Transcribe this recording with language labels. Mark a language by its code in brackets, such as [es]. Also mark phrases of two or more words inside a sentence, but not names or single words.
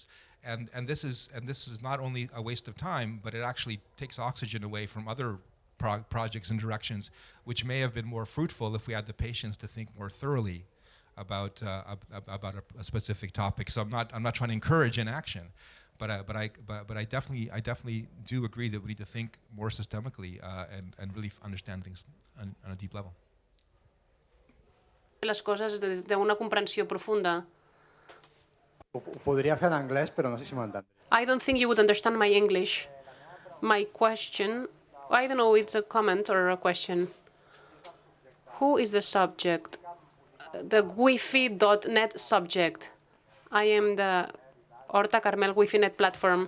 [en] And this is not only a waste of time, but it actually takes oxygen away from other projects and directions, which may have been more fruitful if we had the patience to think more thoroughly about a specific topic. So I'm not trying to encourage inaction, but I definitely do agree that we need to think more systemically and really understand things on a deep level. [ca] Les coses des d'una comprensió profunda. Ho podria fer en anglès, però no sé si m'entendré. [en] I don't think you would understand my English. My question, I don't know, it's a comment or a question. Who is the subject? The Wi-Fi.net subject. I am the Horta Carmel Wi-Fi Net platform.